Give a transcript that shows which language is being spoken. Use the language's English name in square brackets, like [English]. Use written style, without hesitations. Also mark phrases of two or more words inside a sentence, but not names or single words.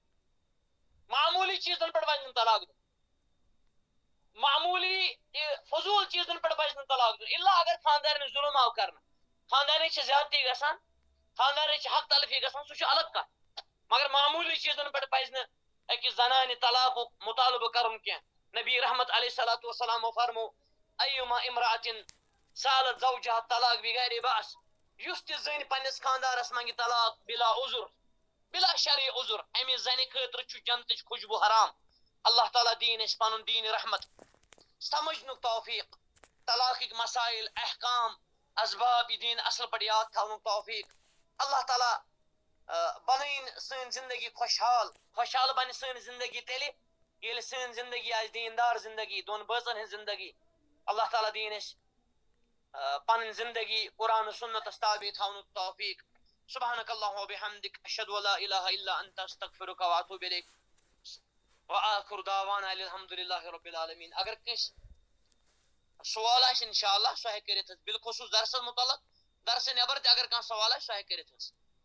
[Kashmiri] پزِ نہٕ طلاق دیُن معموٗلی فضوٗل چیٖزن پٮ۪ٹھ پزِ نہٕ طلاق دیُن الا اگر خاندارنہِ ظُلم آو کرنہٕ خاندارنہِ چھِ زیادتی گژھان خاندارنہِ چھِ حق تلفی گژھان سُہ چھُ الگ کتھ مگر معموٗلی چیٖزن پٮ۪ٹھ پزِ نہٕ أکِس زنانہِ طلاقُک مُطالبہٕ کرُن کینٛہہ نبی رحمت [Arabic] علیہ الصلوۃ والسلامو [Kashmiri] فرمو [Arabic] ایما امرأة سالت زوجها طلاق بغیر بأس [Kashmiri] یُس تہِ زٔنۍ پننِس خاندارس منٛگہِ طلاق بلا عذر بلا شرعی عذر امہِ زنہِ خٲطرٕ چھُ جنتٕچ خوشبو حرام اللہ تعالیٰ دین اَسہِ پنُن دین رحمت سمجھنُک توفیق طلاقٕکۍ مسائل احکام اسباب یہِ دین اصل پٲٹھۍ یاد تھاونُک توفیق اللہ تعالیٰ بنٲیِن سٲنۍ زندگی خوشحال بنہِ سٲنۍ زندگی تیٚلہِ ییٚلہِ سٲنۍ زندگی آسہِ دیندار زندگی دۄن بٲژن ہٕنٛز زندگی اللہ تعالیٰ دِیِن اَسہِ پنٕنۍ زندگی قرآن و سنتس تابع تھاونُک توفیق [Arabic] سبحانک اللہم وبحمدک اشہد ان لا الہ الا انت استغفرک واتوب الیک وآخر دعوانا الحمد للہ رب العالمین [Kashmiri] اگر کٲنٛسہِ سوال آسہِ انشاءاللہ سُہ ہیٚکہِ کٔرِتھ بالخصوٗص درسس متعلق درسہٕ نٮ۪بر تہِ اگر کانٛہہ سوال آسہِ سُہ ہیٚکہِ کٔرِتھ